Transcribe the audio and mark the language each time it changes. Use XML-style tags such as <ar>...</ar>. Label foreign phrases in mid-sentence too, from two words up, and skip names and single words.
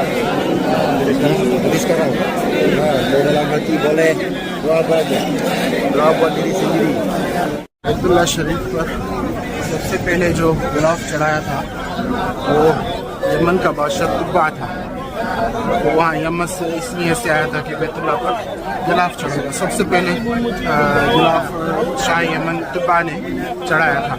<id>Jadi sekarang dalam hati boleh doa apa aja, doa buat diri sendiri.</id> <hi>बैतुल्लाह शरीफ पर सबसे पहले जो गिलाफ चढ़ाया था वो यमन का बादशाह तुब्बा था। तो वहाँ यमन से इसलिए से आया था कि बैतुल्लाह पर गिलाफ चढ़ेगा। सबसे पहले गिलाफ शाह यमन तुब्बा ने चढ़ाया था।</hi>